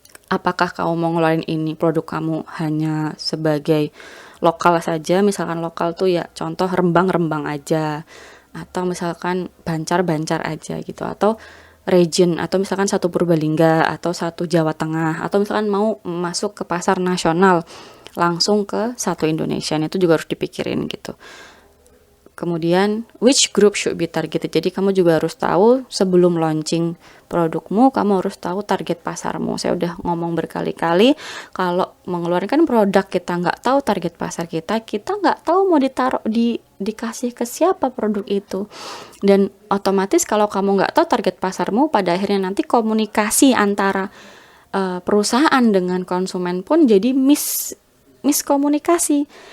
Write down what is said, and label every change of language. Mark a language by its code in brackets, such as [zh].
[id] Apakah kamu mau ngeluarin ini produk kamu hanya sebagai lokal saja, misalkan lokal tuh ya contoh Rembang aja, atau misalkan Bancar aja gitu, atau region, atau misalkan satu Purbalingga atau satu Jawa Tengah, atau misalkan mau masuk ke pasar nasional langsung ke satu Indonesia, itu juga harus dipikirin gitu. Kemudian [en] which group should be targeted. [id] Jadi kamu juga harus tahu sebelum launching produkmu, kamu harus tahu target pasarmu. Saya udah ngomong berkali-kali, kalau mengeluarkan produk kita nggak tahu target pasar kita nggak tahu mau dikasih ke siapa produk itu. Dan otomatis kalau kamu nggak tahu target pasarmu, pada akhirnya nanti komunikasi antara perusahaan dengan konsumen pun jadi miskomunikasi.